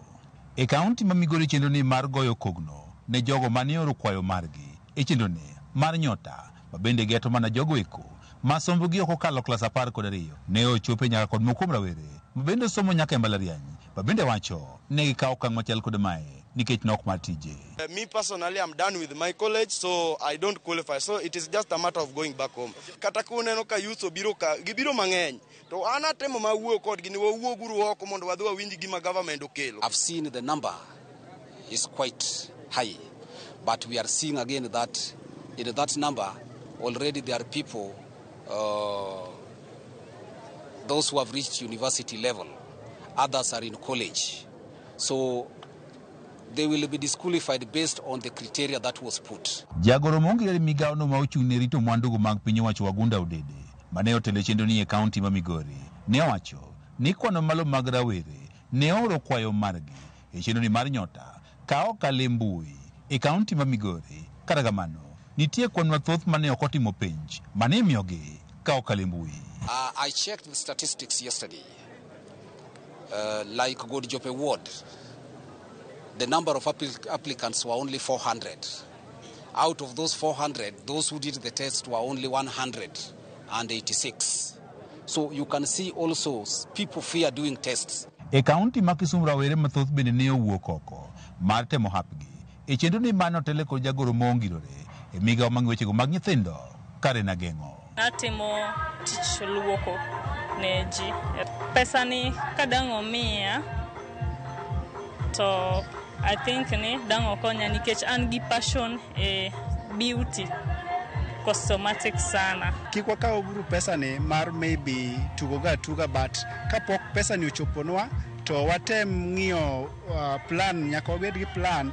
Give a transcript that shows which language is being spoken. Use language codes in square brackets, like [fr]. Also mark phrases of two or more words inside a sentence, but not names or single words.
[luo] E kaunti ma Migori chenroni mar goyo kogno ne jogo mane oro kwayo margi e chenroni mar Nyota ma bende geto mana jogo eko ma sombogi ok okalo klas 12 ne ochope nyaka kod moko kuom rawere ma bende somo nyaka e mbalariany ma bende wacho ne gikawo okang' machal kod mae nikech nok mar tije. [en] Me personally, I'm done with my college, so I don't qualify. So it is just a matter of going back home. [luo] Kata kuneno ka youth obiro ka gibiro mang'eny. To ana temo ma wuo kod gini wuo guru oko mondo wadhi wawinji gima government okelo. [en] I've seen the number is quite high, but we are seeing again that in that number already there are people, those who have reached university level, others are in college. So they will be disqualified based on the criteria that was put. [luo] Jagoro mongere migao no ma ochung' ne rito mwandu mag piny owacho Wagunda Odede mane otelo chenro ni e kaunti ma Migori ne owacho ni kwano malo mag rawere ne oro kwayo margi e chenro ni mar Nyota ka okale mbui e kaunti ma Migori. Kata kamano nitie kwan mathoth mane ok otimo penj mane miyogi ka okale mbui. [en] I checked the statistics yesterday. Like God Jope Ward, the number of applicants were only 400. Out of those 400, those who did the test were only 186. So you can see also people fear doing tests. [luo] E kaunti ma Kisumu rawere mathoth bende ne owuok oko mar temo hapgi e chenro ni mano tele kod jagoro mongirore e migao mag wechego mag nyithindo Karen Ageng'o. Natimo tich luoko ne ji. Pesa ni kadang' omiya to [en] I think [luo] ni dang' okonya nikech an gi passion e [en] beauty cosmetic [luo] sana. Kik wakaw buru pesa ni mar maybe tuga but kapok pesa ni ochoponwa to watem ng'iyo plan, nyaka wabed gi plan.